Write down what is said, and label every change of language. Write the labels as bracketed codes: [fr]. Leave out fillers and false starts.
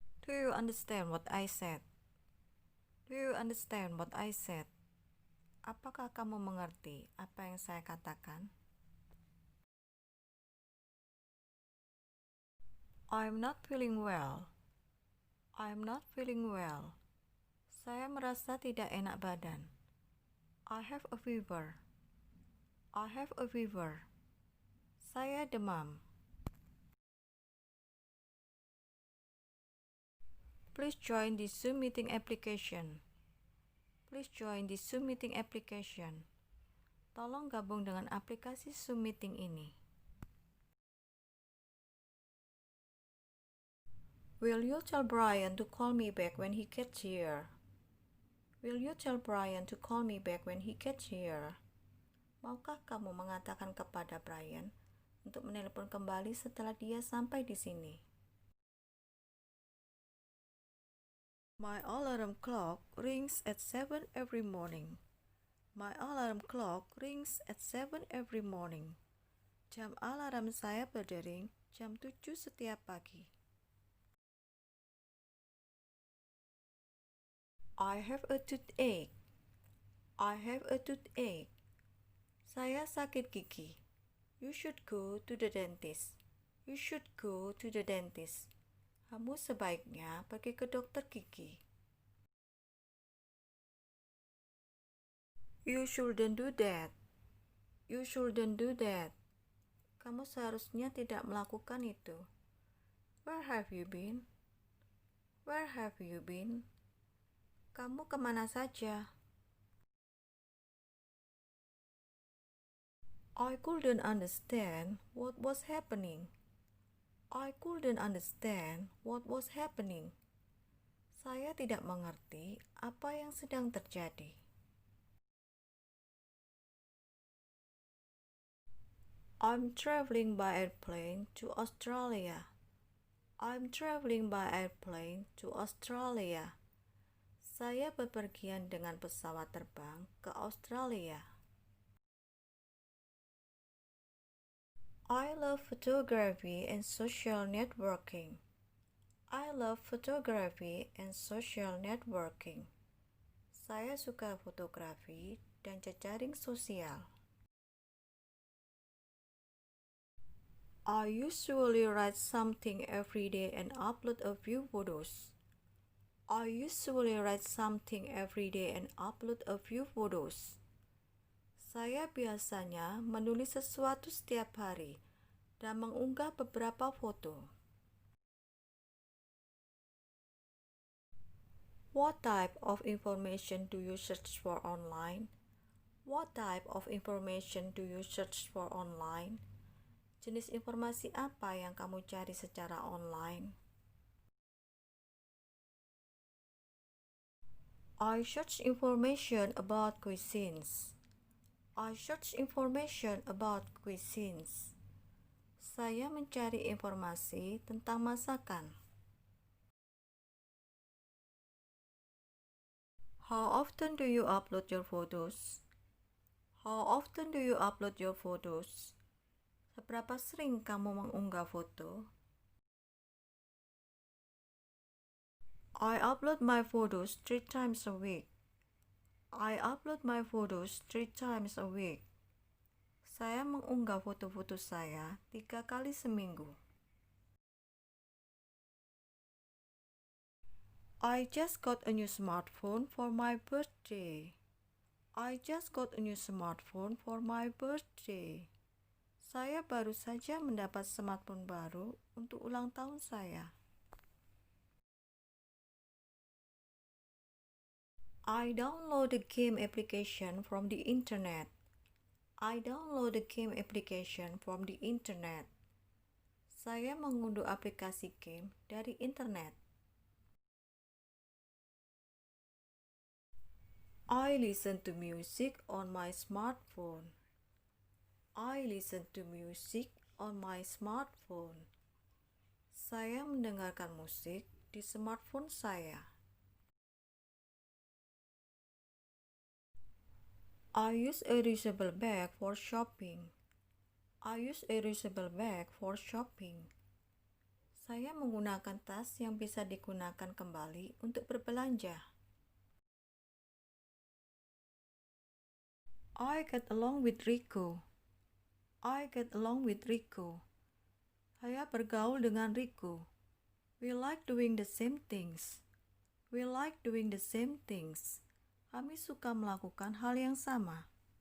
[en] Do you understand what I said? Do you understand what I said? [id] Apakah kamu mengerti apa yang saya katakan? [en] I'm not feeling well. I'm not feeling well. [id] Saya merasa tidak enak badan. [en] I have a fever. I have a fever. [id] Saya demam. [en] Please join the Zoom meeting application. Please join the Zoom meeting application. [id] Tolong gabung dengan aplikasi Zoom meeting ini. [en] Will you tell Brian to call me back when he gets here? Will you tell Brian to call me back when he gets here? [id] Maukah kamu mengatakan kepada Brian untuk menelepon kembali setelah dia sampai di sini? [en] My alarm clock rings at 7 every morning. My alarm clock rings at 7 every morning. [id] Jam alarm saya berdering jam 7 setiap pagi. [en] I have a toothache. I have a toothache. [id] Saya sakit gigi. [en] You should go to the dentist. You should go to the dentist. [id] Kamu sebaiknya pergi ke dokter gigi. [en] You shouldn't do that. You shouldn't do that. [id] Kamu seharusnya tidak melakukan itu. [en] Where have you been? Where have you been? [id] Kamu kemana saja? [en] I couldn't understand what was happening. I couldn't understand what was happening. [id] Saya tidak mengerti apa yang sedang terjadi. [en] I'm traveling by airplane to Australia. I'm traveling by airplane to Australia. [id] Saya bepergian dengan pesawat terbang ke Australia. [en] I love photography and social networking. I love photography and social networking. [id] Saya suka fotografi dan jejaring sosial. [en] I usually write something every day and upload a few photos. I usually write something every day and upload a few photos. [id] Saya biasanya menulis sesuatu setiap hari dan mengunggah beberapa foto. [en] What type of information do you search for online? What type of information do you search for online? [id] Jenis informasi apa yang kamu cari secara online? [en] I search information about cuisines. I search information about cuisines. [id] Saya mencari informasi tentang masakan. [en] How often do you upload your photos? How often do you upload your photos? [id] Seberapa sering kamu mengunggah foto? [en] I upload my photos 3 times a week. I upload my photos 3 times a week. [id] Saya mengunggah foto-foto saya 3 kali seminggu. [en] I just got a new smartphone for my birthday. I just got a new smartphone for my birthday. [id] Saya baru saja mendapat smartphone baru untuk ulang tahun saya. [en] I download the game application from the internet. I download the game application from the internet. [id] Saya mengunduh aplikasi game dari internet. [en] I listen to music on my smartphone. I listen to music on my smartphone. [id] Saya mendengarkan musik di smartphone saya. [en] I use a reusable bag for shopping. I use a reusable bag for shopping. [id] Saya menggunakan tas yang bisa digunakan kembali untuk berbelanja. [en] I get along with Rico. I get along with Rico. [id] Saya bergaul dengan Rico. [en] We like doing the same things. We like doing the same things. [id] Kami suka melakukan hal yang sama.